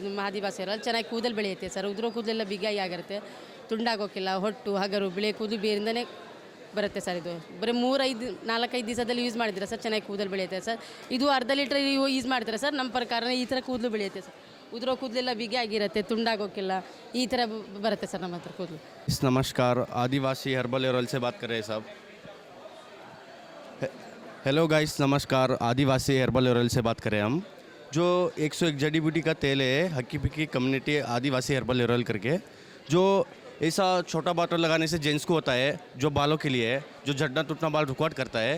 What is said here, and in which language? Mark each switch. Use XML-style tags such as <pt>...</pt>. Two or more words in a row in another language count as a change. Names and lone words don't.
<kn>ಇದು ಆದಿವಾಸಿ ಏರಲ್ ಚೆನ್ನಾಗಿ ಕೂದಲು ಬೆಳೆಯುತ್ತೆ ಸರ್. ಉದುರೋ ಕೂದಲೆಲ್ಲ ಬಿಗಾಗಿ ಆಗಿರುತ್ತೆ, ತುಂಡಾಗೋಕ್ಕಿಲ್ಲ. ಹೊಟ್ಟು ಹಗರು ಬಿಳಿ ಕೂದಲು ಬೇರಿಂದನೇ ಬರುತ್ತೆ ಸರ್. ಇದು ಬರೀ 4-5 ದಿವಸದಲ್ಲಿ ಯೂಸ್ ಮಾಡಿದ್ರೆ ಸರ್ ಚೆನ್ನಾಗಿ ಕೂದಲು ಬೆಳೆಯುತ್ತೆ ಸರ್. ಇದು ಅರ್ಧ ಲೀಟ್ರ್ ಯೂಸ್ ಮಾಡ್ತಾರೆ ಸರ್. ನಮ್ಮ ಪ್ರಕಾರ ಈ ಥರ ಕೂದಲು ಬೆಳೆಯುತ್ತೆ ಸರ್. ಉದುರೋ ಕೂದಲೆಲ್ಲ ಬಿಗಿ ಆಗಿರುತ್ತೆ, ತುಂಡಾಗೋಕ್ಕಿಲ್ಲ, ಈ ಥರ ಬರುತ್ತೆ ಸರ್ ನಮ್ಮ ಹತ್ರ ಕೂದಲು.</kn> <hi>नमस्कार, आदिवासी हर्बल ऑयल से बात कर रहे हैं साहब.</hi> <en>hello guys,</en> <hi>नमस्कार, आदिवासी हर्बल ऑयल से बात कर रहे हैं हम. जो 101 जड़ी बूटी का तेल है, हक्की पिक्की कम्युनिटी आदिवासी हर्बल ऑयल करके, जो ऐसा छोटा बॉटल लगाने से जेंट्स को होता है, जो बालों के लिए है, जो झड़ना टूटना बाल रुकावट करता है।</hi>